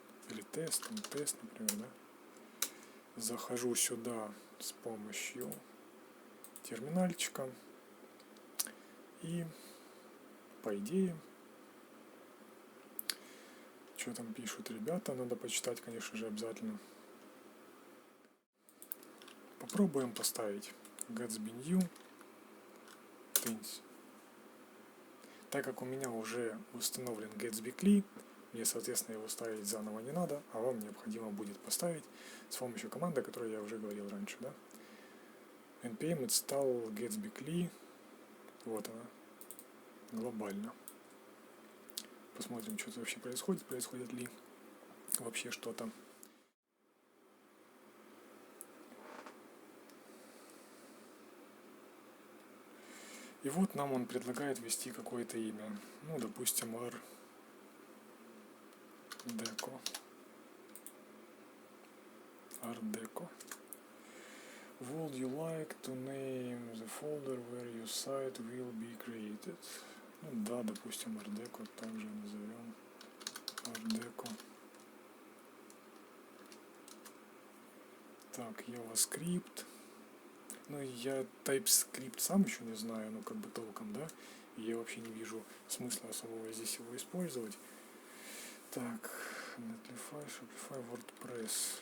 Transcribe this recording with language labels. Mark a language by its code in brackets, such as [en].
[ru] Или тест, например, да. Захожу сюда с помощью терминальчика. И, по идее, что там пишут ребята, надо почитать, конечно же, обязательно. Попробуем поставить Gatsby New Things. Так как у меня уже установлен Gatsby CLI, мне, соответственно, его ставить заново не надо, а вам необходимо будет поставить с помощью команды, о которой я уже говорил раньше, да? npm install Gatsby CLI. Вот она. Глобально. Посмотрим, что вообще происходит ли вообще что-то. И вот нам он предлагает ввести какое-то имя. Ну, допустим, RDeco. [en] Would you like to name the folder where your site will be created? [ru] Ну да, допустим, RDeco также назовем RDeco. Так, JavaScript. Ну, я TypeScript сам еще не знаю, ну, как бы толком, да. Я вообще не вижу смысла особого здесь его использовать. Так, Netlify, Shopify, WordPress.